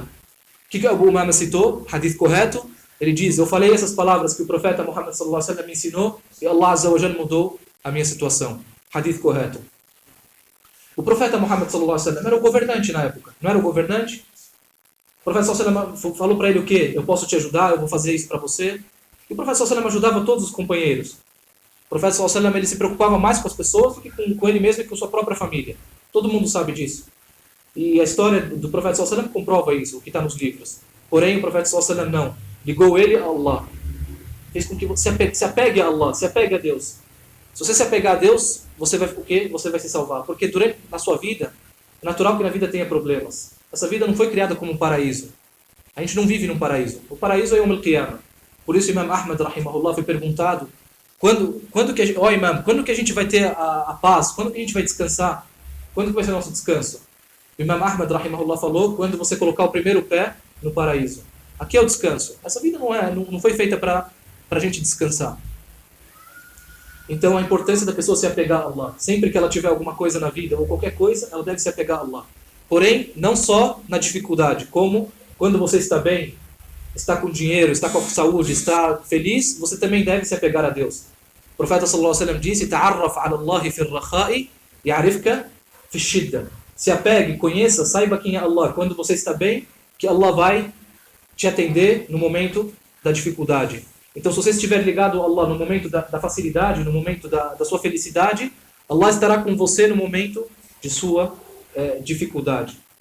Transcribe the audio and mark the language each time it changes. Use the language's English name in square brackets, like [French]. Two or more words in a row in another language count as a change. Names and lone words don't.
[Portuguese] O que Abu Umama citou? Hadith correto. Ele diz: eu falei essas palavras que o profeta Muhammad [Arabic] صلى الله عليه وسلم [Portuguese] me ensinou e Allah [Arabic] عز وجل [Portuguese] mudou a minha situação. Hadith correto. O profeta Muhammad [Arabic] صلى الله عليه وسلم [Portuguese] era o governante na época. Não era o governante? O profeta [Arabic] صلى الله عليه وسلم [Portuguese] falou para ele o quê? Eu posso te ajudar, eu vou fazer isso para você. E o profeta [Arabic] صلى الله عليه وسلم [Portuguese] ajudava todos os companheiros. O profeta [Arabic] صلى الله عليه وسلم [Portuguese] ele se preocupava mais com as pessoas do que com ele mesmo e com sua própria família. Todo mundo sabe disso. E a história do profeta [Arabic] صلى الله عليه وسلم [Portuguese] comprova isso, o que está nos livros. Porém, o profeta [Arabic] صلى الله عليه وسلم [Portuguese] não. Ligou ele a Allah. Fez com que você se apegue a Allah, se apegue a Deus. Se você se apegar a Deus, você vai o quê? Você vai se salvar. Porque na sua vida, é natural que na vida tenha problemas. Essa vida não foi criada como um paraíso. A gente não vive num paraíso. O paraíso é [Arabic] يوم القيامة. [Portuguese] Por isso, o Imam Ahmad, rahimahullah, foi perguntado: quando que a gente vai ter a paz? Quando que a gente vai descansar? Quando que vai ser o nosso descanso? O Imam Ahmad, rahimahullah, falou: quando você colocar o primeiro pé no paraíso. Aqui é o descanso. Essa vida não foi feita para a gente descansar. Então, a importância da pessoa se apegar a Allah. Sempre que ela tiver alguma coisa na vida ou qualquer coisa, ela deve se apegar a Allah. Porém, não só na dificuldade, como quando você está bem, está com dinheiro, está com saúde, está feliz, você também deve se apegar a Deus. O profeta [Arabic] صلى الله عليه وسلم disse: "تعرف إلى الله في الرخاء يعرفك في الشدة." [Portuguese] Se apegue, conheça, saiba quem é Allah. Quando você está bem, que Allah vai te atender no momento da dificuldade. Então, se você estiver ligado a Allah no momento da facilidade, no momento da sua felicidade, Allah estará com você no momento de sua dificuldade.